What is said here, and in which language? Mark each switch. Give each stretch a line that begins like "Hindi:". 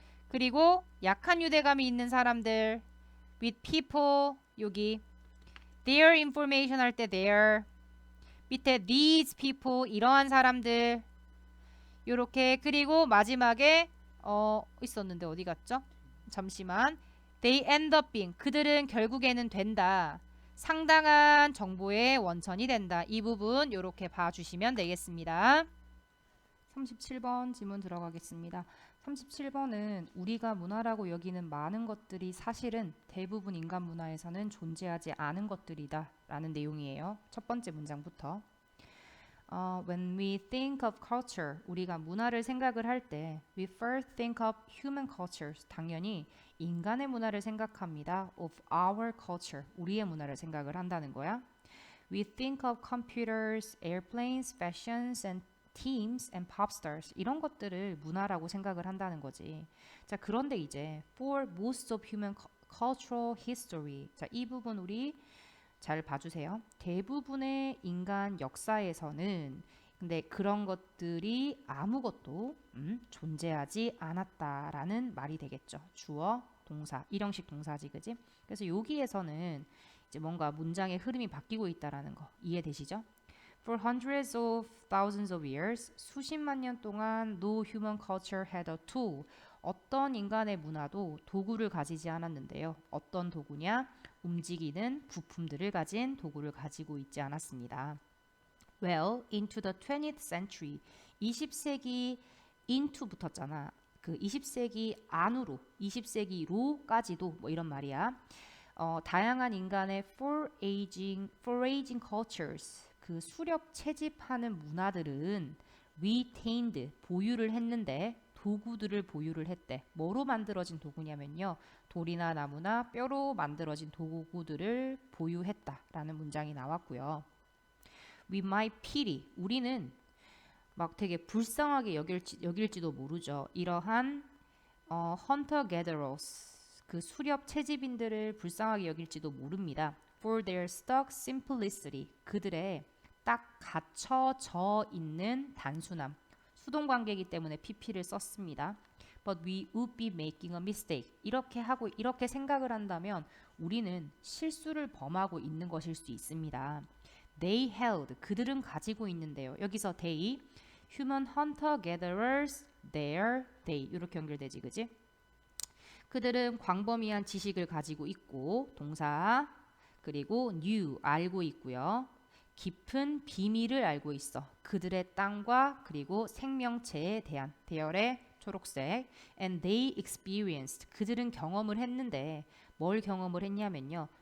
Korean: 그리고 약한 유대감이 있는 사람들
English: with people
Korean: 여기 their information 할 때 their 밑에
English: these people
Korean: 이러한 사람들 요렇게 그리고 마지막에 있었는데 어디 갔죠? 잠시만.
English: They end up being
Korean: 그들은 결국에는 된다. 상당한 정보의 원천이 된다. 이 부분 요렇게 봐주시면 되겠습니다. 37번 지문 들어가겠습니다. 37번은 우리가 문화라고 여기는 많은 것들이 사실은 대부분 인간 문화에서는 존재하지 않은 것들이다 라는 내용이에요. 첫 번째 문장부터.
English: When we think of culture,
Korean: 우리가 문화를 생각을 할 때
English: we first think of human cultures.
Korean: 당연히 인간의 문화를 생각합니다.
English: Of our culture,
Korean: 우리의 문화를 생각을 한다는 거야.
English: We think of computers, airplanes, fashions, and teams and pop stars.
Korean: 이런 것들을 문화라고 생각을 한다는 거지. 자, 그런데 이제
English: for most of human cultural history.
Korean: 자, 이 부분 우리 잘 봐주세요. 대부분의 인간 역사에서는 근데 그런 것들이 아무것도 존재하지 않았다라는 말이 되겠죠. 주어, 동사, 일형식 동사지, 그지? 그래서 여기에서는 이제 뭔가 문장의 흐름이 바뀌고 있다라는 거 이해되시죠?
English: For hundreds of thousands of years,
Korean: 수십만 년 동안
English: no human culture had a tool.
Korean: 어떤 인간의 문화도 도구를 가지지 않았는데요. 어떤 도구냐? 움직이는 부품들을 가진 도구를 가지고 있지 않았습니다.
English: Well, into the 20th century, 20세기 into
Korean: 붙었잖아. 그 20세기 안으로, 20세기로까지도 뭐 이런 말이야. 다양한 인간의 foraging cultures, 그 수렵 채집하는 문화들은 retained, 보유를 했는데 도구들을 보유를 했대. 뭐로 만들어진 도구냐면요. 돌이나 나무나 뼈로 만들어진 도구들을 보유했다라는 문장이 나왔고요.
English: We might pity,
Korean: 우리는 막 되게 불쌍하게 여길지도 모르죠. 이러한 hunter-gatherers, 그 수렵 채집인들을 불쌍하게 여길지도 모릅니다.
English: For their stuck simplicity,
Korean: 그들의 딱 갇혀져 있는 단순함. 수동관계이기 때문에 PP를 썼습니다.
English: But we would be making a mistake.
Korean: 이렇게 생각을 한다면 우리는 실수를 범하고 있는 것일 수 있습니다.
English: They held,
Korean: 그들은 가지고 있는데요. 여기서 they, human hunter gatherers, they 이렇게 연결되지, 그지? 그들은 광범위한 지식을 가지고 있고 동사 그리고 knew, 알고 있고요. 깊은 비밀을 알고 있어. 그들의 땅과 그리고 생명체에 대한 대열의 초록색
English: and they experienced,
Korean: 그들은 경험을 했는데 뭘 경험을 했냐면요.